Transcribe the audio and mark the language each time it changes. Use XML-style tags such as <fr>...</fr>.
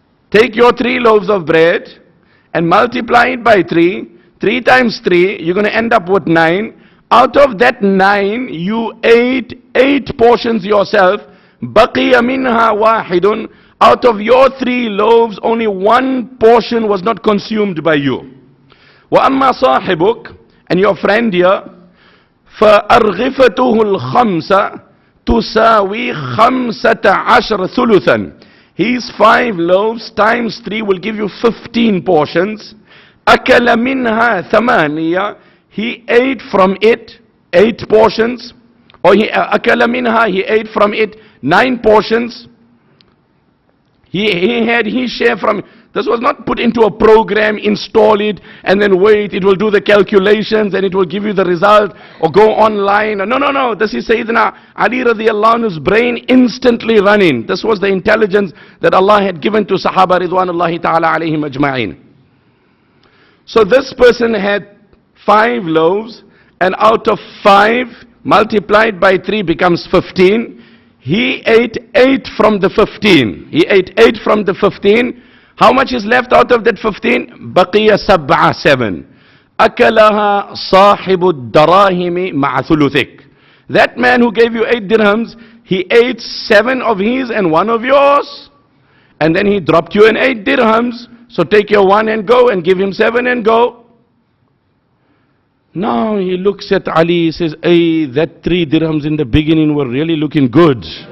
<en>Take your 3 loaves of bread and multiply it by 3. 3 times 3, you're going to end up with 9. Out of that 9, you ate 8 portions yourself.</en> <ar>بَقِيَ مِنْهَا وَاحِدٌ.</ar> <en>Out of your 3 loaves, only 1 portion was not consumed by you.</en> <ar>وَأَمَّا صَاحِبُكَ,</ar> <en>and your friend here,</en> <ar>فَأَرْغِفَتُهُ الْخَمْسَ تُسَاوِي 15 ثُلُثًا.</ar> <en>His 5 loaves times 3 will give you 15 portions.</en> <ar>أَكَلَ مِنْهَا</ar> <en>8. He ate from it 8 portions. Or</en> <ar>أَكَلَ مِنْهَا,</ar> <en>he ate from it 9 portions. He had his share from it. This was not put into a program, install it, and then wait, it will do the calculations, and it will give you the result, or go online. No. This is Sayyidina Ali radiallahu anhu's brain instantly running. This was the intelligence that Allah had given to Sahaba ridwanullahi ta'ala alayhim ajma'in. So this person had 5 loaves, and out of 5, multiplied by 3 becomes 15. He ate 8 from the 15. How much is left out of that 15?</en> <ar>بقي 7. أكلها صاحب الدراهم مع ثلثك.</ar> <en>That man who gave you 8 dirhams, he ate 7 of his and 1 of yours. And then he dropped you in 8 dirhams. So take your 1 and go, and give him 7 and go. Now he looks at Ali, he says, hey, that 3 dirhams in the beginning were really looking good.</en>